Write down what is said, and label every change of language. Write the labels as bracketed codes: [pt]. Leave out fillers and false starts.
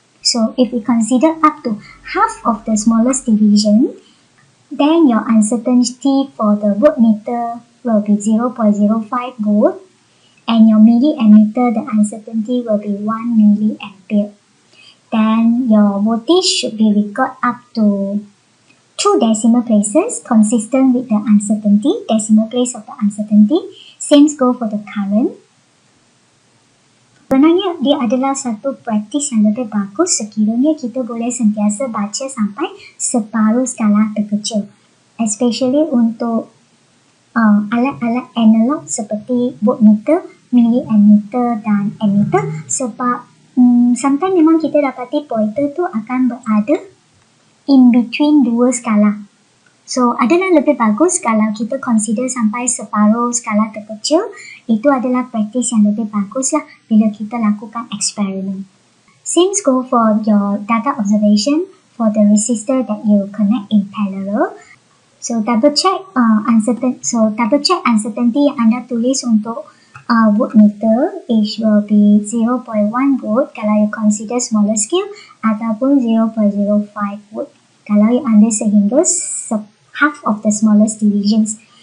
[en] So, if we consider up to half of the smallest division, then your uncertainty for the voltmeter will be 0.05 volt, and your milliammeter, the uncertainty will be 1 milliampere. Then your voltage should be recorded up to 2 decimal places, consistent with the uncertainty, decimal place of the uncertainty. Same go for the current. [ms] Sebenarnya dia adalah satu praktis yang lebih bagus sekiranya kita boleh sentiasa baca sampai separuh skala terkecil. [en] Especially [ms] untuk alat-alat analog seperti voltmeter, milliammeter dan ammeter, sebab sometimes memang kita dapati pointer tu akan berada [en] in between [ms] dua skala. So, adalah lebih bagus kalau kita consider sampai separuh skala terkecil. Itu adalah praktis yang lebih bagus lah bila kita lakukan eksperimen. [en] Same go for your data observation for the resistor that you connect in parallel. So, double check uncertainty [ms] yang anda tulis untuk [en] voltmeter, it will be 0.1 volt kalau you consider smaller scale, ataupun 0.05 volt kalau you ambil sehingga half of the smallest divisions.